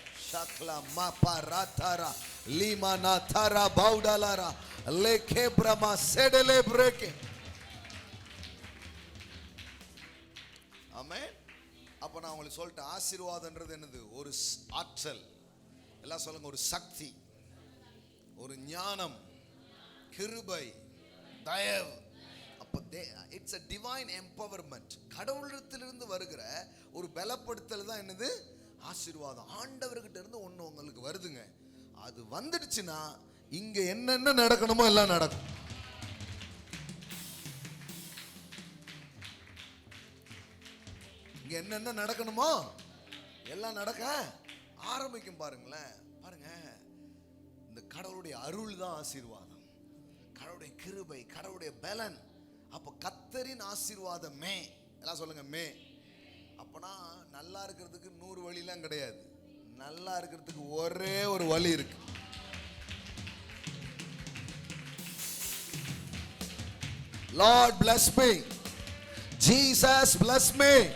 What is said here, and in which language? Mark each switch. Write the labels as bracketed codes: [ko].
[ta] ஷக்லா மாபா ராதாரா லீமானா தாரா பவுடாலாரா லேகேப்ரமா செடலே பிரேக்கே. ஆமென். அப்ப நான் உங்களுக்கு சொல்லிட்டேன், ஆசீர்வாதம்ன்றது என்னது? ஒரு ஆற்றல். எல்லாம் சொல்லுங்க, ஒரு சக்தி, ஒரு ஞானம், கிருபை, தயவு. அப்ப [en] It's a divine empowerment. [ta] கடவுளிடத்திலிருந்து வருகிற ஒரு பலப்படுத்தல் தான் என்னது? ஆசீர்வாதம். ஆண்டவர்கிட்ட இருந்து ஒண்ணு உங்களுக்கு வருதுங்க, அது வந்துடுச்சுன்னா இங்க என்னென்ன நடக்கணுமோ எல்லாம் நடக்கும். இங்க என்னென்ன நடக்கணுமோ எல்லாம் நடக்க ஆரம்பிக்கும். பாருங்களேன், பாருங்க, இந்த கடவுளுடைய அருள் தான் ஆசீர்வாதம், கடவுளுடைய கிருபை, கடவுளுடைய பலன். அப்ப கர்த்தரின் ஆசீர்வாதமே, எல்லாம் சொல்லுங்க மே. அப்பனா நல்லா இருக்கிறதுக்கு 100 வழிலாம் கிடையாது, நல்லா இருக்கிறதுக்கு ஒரே ஒரு வழி இருக்கு. [en] Lord bless me, Jesus bless me.